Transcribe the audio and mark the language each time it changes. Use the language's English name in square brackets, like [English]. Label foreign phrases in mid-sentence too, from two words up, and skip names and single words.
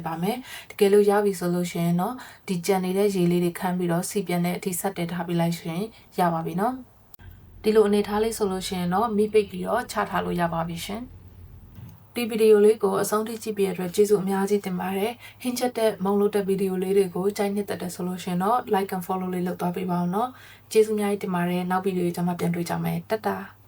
[Burmese] ပါမယ်တကယ်လို့ရပြီဆိုလို့ရှိရင်တော့ဒီကြံနေတဲ့ရေလေးတွေခန်းပြီးတော့စီပြန်တဲ့အထိဆက်တင်ထားပေးလိုက်ရှင်ရပါပြီနော်ဒီလိုအနေထားလေးဆိုလို့ရှိရင်တော့မိပိတ်ပြီးတော့ချထားလို့ရပါပြီရှင်ဒီဗီဒီယိုလေးကိုအဆုံးထိကြည့်ပြီးရတဲ့ကျေးဇူးအများကြီးတင်ပါတယ်။ဟင်းချက်တဲ့မုံလို့တဲ့ဗီဒီယိုလေးတွေကိုကြိုက်နှစ်သက်တဲ့ဆိုလို့ရှင်တော့ [English] like and follow [Burmese] လေးလုပ်သွားပေးပါအောင်နော်။ကျေးဇူးအများကြီးတင်ပါတယ်။နောက်ဗီဒီယိုကြမှာပြန်တွေ့ကြမယ်။တတ်တာ။